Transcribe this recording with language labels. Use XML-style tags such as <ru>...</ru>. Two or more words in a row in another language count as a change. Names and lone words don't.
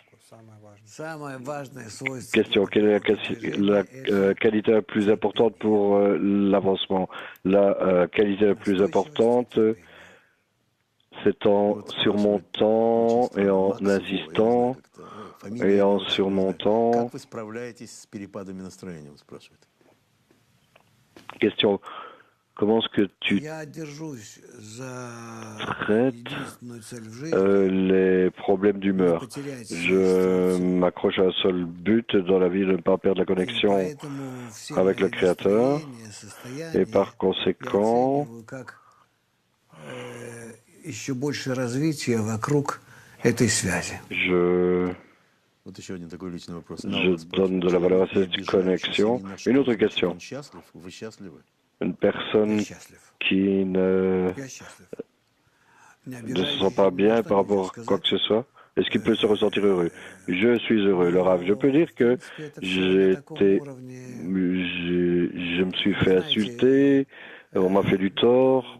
<fr>Question, quelle est la qualité la plus importante pour l'avancement? La qualité la plus importante, c'est en surmontant et en insistant et en surmontant.</fr> <ru>Как вы справляетесь с перепадами настроения, он спрашивает.</ru> <fr>Question, comment est-ce que tu traites les problèmes d'humeur? Je m'accroche à un seul but dans la vie, de ne pas perdre la connexion avec le Créateur, et par conséquent,</fr> <ru>еще больше развития вокруг этой связи. Вот еще один такой личный вопрос.</ru> <fr>Je donne de la valeur à cette connexion. Une autre question.</fr> <ru>Вы счастливы?</ru> <fr>Une personne qui ne se sent pas bien par rapport à quoi que ce soit, est-ce qu'il peut se ressentir heureux? Je suis heureux. Le Rav, je peux dire que je me suis fait insulter, on m'a fait du tort</fr>